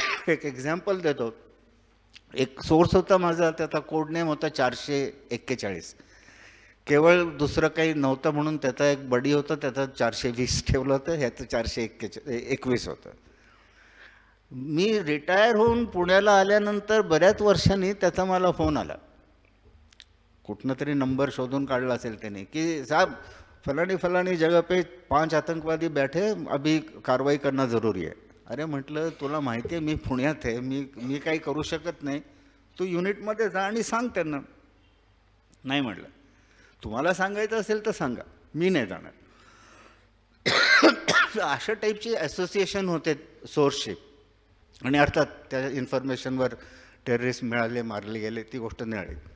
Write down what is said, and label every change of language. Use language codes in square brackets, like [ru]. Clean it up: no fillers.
[mr] एक एक्झाम्पल देतो. एक सोर्स होता माझा, त्याचा कोड नेम होता 441. केवळ दुसरं काही नव्हतं म्हणून त्याचा एक बडी होता, त्याचा 420 ठेवलं होतं, ह्याचं 421 होतं. मी रिटायर होऊन पुण्याला आल्यानंतर बऱ्याच वर्षांनी त्याचा मला फोन आला. कुठनं तरी नंबर शोधून काढला असेल त्याने की [hi] साहब फलानी फलानी जगह पे 5 आतंकवादी बैठे, अभी कारवाई करना ज़रूरी है. [mr] अरे म्हटलं तुला माहिती आहे मी पुण्यात आहे, मी काही करू शकत नाही, तू युनिटमध्ये जा आणि सांग त्यांना. नाही म्हटलं, तुम्हाला सांगायचं असेल तर सांगा, मी नाही जाणार. अशा टाईपची असोसिएशन होते सोर्सशी. आणि अर्थात त्या इन्फॉर्मेशनवर टेररिस्ट मिळाले, मारले गेले, ती गोष्ट निळाली.